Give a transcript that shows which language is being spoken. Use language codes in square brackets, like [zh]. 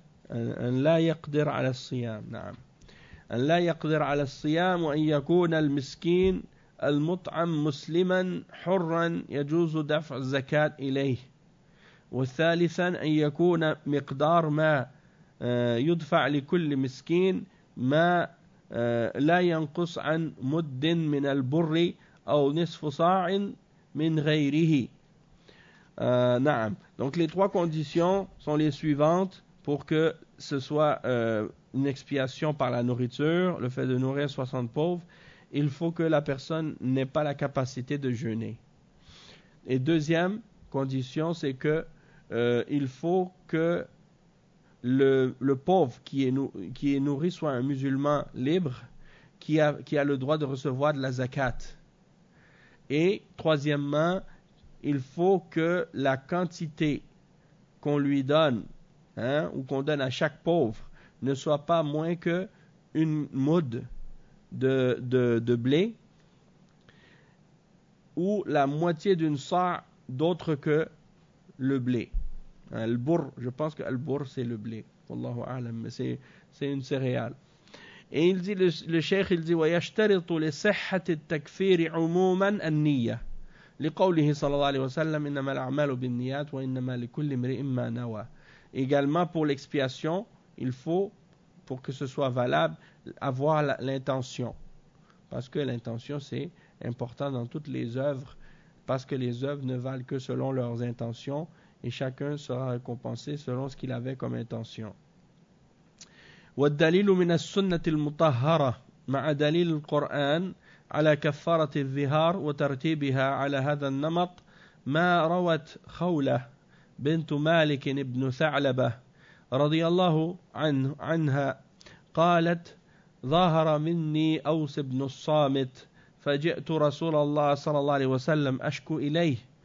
[ar] أن لا يقدر على الصيام نعم أن لا يقدر على الصيام وأن يكون المسكين المطعم مسلما حرا يجوز دفع الزكاة إليه وثالثا أن يكون مقدار ما يدفع لكل مسكين ما لا ينقص عن مد من البر أو نصف صاع من غيره نعم. [fr] Donc les trois conditions sont les suivantes pour que ce soit une expiation par la nourriture, le fait de nourrir 60 pauvres, il faut que la personne n'ait pas la capacité de jeûner. Et deuxième condition, c'est que il faut que le pauvre qui est nourri soit un musulman libre qui a le droit de recevoir de la zakat. Et troisièmement, il faut que la quantité qu'on lui donne, hein, ou qu'on donne à chaque pauvre, ne soit pas moins que une moude de blé, ou la moitié d'une sa d'autre que le blé. Al-bur, je pense que al-bur c'est le blé. Wallahu a'lam, mais c'est une céréale. Et il dit, le cheikh, il dit, [ar] وَيَشْتَرِطُ لِسَحَّةِ التَّكْفِيرِ عُمُومًا النِّيَّةِ لِقَوْلِهِ صَلَى اللَّهِ عَلَيْهِ وَسَلَّمِ إِنَّمَا الْعَمَالُ بِالنِّيَّاتِ وَإِنَّمَا لِكُلِّ مْرِئٍ مَا نَوَى. [fr] Également pour l'expiation, il faut, pour que ce soit valable, avoir l'intention. Parce que l'intention, c'est important dans toutes les œuvres, parce que les œuvres ne valent que selon leurs intentions, et chacun sera récompensé selon ce qu'il avait comme intention. [ar] والدليل من السنة المطهرة مع دليل القرآن على كفارة الظهار وترتيبها على هذا النمط ما روت خولة بنت مالك بن ثعلبة رضي الله عنها قالت ظهر مني أوس بن الصامت فجئت رسول الله صلى الله عليه وسلم أشكو إليه